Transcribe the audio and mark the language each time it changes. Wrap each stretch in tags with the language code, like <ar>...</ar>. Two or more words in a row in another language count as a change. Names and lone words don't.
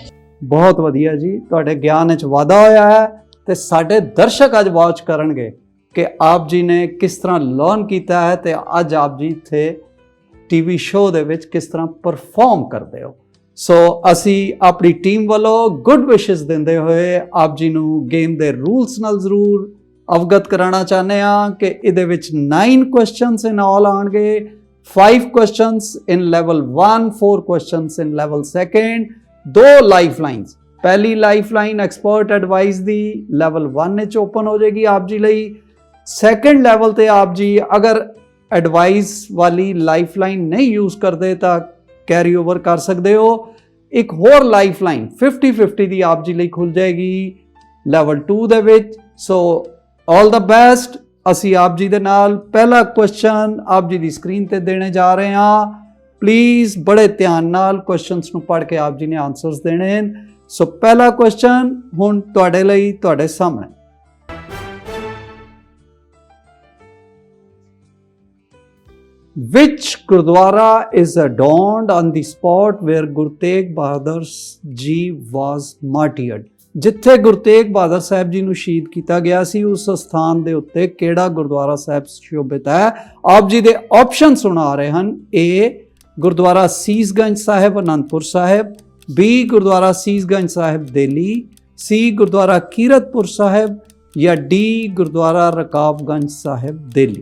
<pa>ਬਹੁਤ ਵਧੀਆ ਜੀ, ਤੁਹਾਡੇ ਗਿਆਨ ਵਿੱਚ ਵਾਧਾ ਹੋਇਆ ਹੈ ਤੇ ਸਾਡੇ ਦਰਸ਼ਕ ਅੱਜ ਵਾਚ ਕਰਨਗੇ ਕਿ ਆਪ ਜੀ ਨੇ ਕਿਸ ਤਰ੍ਹਾਂ ਲਰਨ ਕੀਤਾ ਹੈ ਤੇ ਅੱਜ ਆਪ ਜੀ ਇੱਥੇ</pa> <en>TV show</en> <pa>ਦੇ ਵਿੱਚ ਕਿਸ ਤਰ੍ਹਾਂ ਪਰਫਾਰਮ ਕਰਦੇ ਹੋ। ਸੋ ਅਸੀਂ ਆਪਣੀ ਟੀਮ ਵੱਲੋਂ</pa> <en>good wishes</en> <pa>ਦਿੰਦੇ ਹੋਏ ਆਪ ਜੀ ਨੂੰ ਗੇਮ ਦੇ ਰੂਲਸ ਨਾਲ ਜ਼ਰੂਰ ਅਵਗਤ ਕਰਾਉਣਾ ਚਾਹੁੰਦੇ ਹਾਂ ਕਿ ਇਹਦੇ ਵਿੱਚ 9</pa> <en>questions in all</en> <pa>ਆਉਣਗੇ।</pa> <en>5 questions in level 1, 4 questions in level 2, 2 lifelines।</en> <pa>पहली</pa> <en>lifeline expert advice</en> <pa>दी level 1 ਵਿੱਚ ਓਪਨ ਹੋ ਜਾਏਗੀ ਆਪ ਜੀ ਲਈ।</pa> <en>second level</en> <pa>ਤੇ ਆਪ ਜੀ ਅਗਰ ਐਡਵਾਈਸ ਵਾਲੀ ਲਾਈਫਲਾਈਨ ਨਹੀਂ ਯੂਜ਼ ਕਰਤੇ ਤੋ</pa> <en>carry over</en> <pa>ਕਰ ਸਕਤੇ ਹੋ। ਇੱਕ ਹੋਰ ਲਾਈਫਲਾਈਨ 50-50 ਦੀ ਆਪ ਜੀ ਲਈ ਖੁੱਲ੍ਹ ਜਾਏਗੀ level 2 ਦੇ ਵਿੱਚ।</pa> <en>So all the best.</en> <pa>ਅਸੀਂ ਆਪ ਜੀ ਦੇ ਨਾਲ ਪਹਿਲਾ ਕੁਐਸਚਨ ਆਪ ਜੀ ਦੀ ਸਕਰੀਨ ਤੇ ਦੇਣੇ ਜਾ ਰਹੇ ਹਾਂ। ਪਲੀਜ਼ ਬੜੇ ਧਿਆਨ ਨਾਲ ਕੁਐਸਚਨਸ ਨੂੰ ਪੜ੍ਹ ਕੇ ਆਪ ਜੀ ਨੇ ਆਨਸਰਸ ਦੇਣੇ ਹਨ। ਸੋ ਪਹਿਲਾ ਕੁਐਸਚਨ ਹੁਣ ਤੁਹਾਡੇ ਲਈ, ਤੁਹਾਡੇ ਸਾਹਮਣੇ।</pa> <en>Which Gurdwara is adorned on the spot where Guru Tegh Bahadur Ji was martyred?</en> <pa>ਜਿੱਥੇ ਗੁਰੂ ਤੇਗ ਬਹਾਦਰ ਸਾਹਿਬ ਜੀ ਨੂੰ ਸ਼ਹੀਦ ਕੀਤਾ ਗਿਆ ਸੀ ਉਸ ਸਥਾਨ ਦੇ ਉੱਤੇ ਕਿਹੜਾ ਗੁਰਦੁਆਰਾ ਸਾਹਿਬ ਸ਼ੋਭਿਤ ਹੈ? ਆਪ ਜੀ ਦੇ ਆਪਸ਼ਨ ਸੁਣਾ ਰਹੇ ਹਨ। A ਗੁਰਦੁਆਰਾ ਸੀਸਗੰਜ ਸਾਹਿਬ ਅਨੰਦਪੁਰ ਸਾਹਿਬ, B ਗੁਰਦੁਆਰਾ ਸੀਸਗੰਜ ਸਾਹਿਬ ਦਿੱਲੀ, C ਗੁਰਦੁਆਰਾ ਕੀਰਤਪੁਰ ਸਾਹਿਬ ਜਾਂ D ਗੁਰਦੁਆਰਾ ਰਕਾਬਗੰਜ ਸਾਹਿਬ ਦਿੱਲੀ।</pa>